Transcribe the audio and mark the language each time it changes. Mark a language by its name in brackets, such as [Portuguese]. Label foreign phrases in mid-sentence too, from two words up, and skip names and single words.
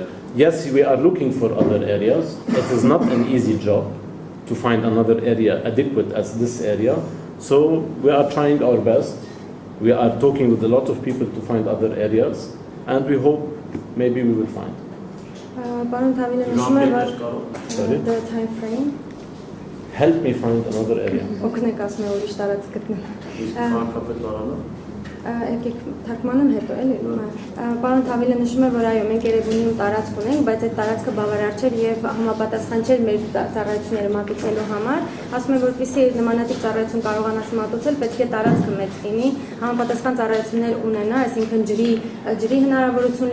[English] Yes, we are looking for other areas. It is not an easy job to find another area adequate as this area. So we are trying our best. We are talking with a lot of people to find other areas, and we hope maybe we will find. Sorry? The time frame. Help me find another area. [Armenian] Օգնեք ասում ուրիշ տարածք գտնել։ Եկեք թարգմանեմ հետո էլի։ Պարոն Թավիլը նշում է, որ այո, մենք Երևանում տարածք ունենք, բայց այդ տարածքը բավարար չէր եւ համապատասխան չէր մեր ծառայությունները մատուցելու համար։ Ասում է, որպեսզի նմանատիպ ծառայություն կարողանաս մատուցել, պետք է տարածքը մեծ լինի, համապատասխան ծառայություններ ունենա, այսինքն ջրի հնարավորություն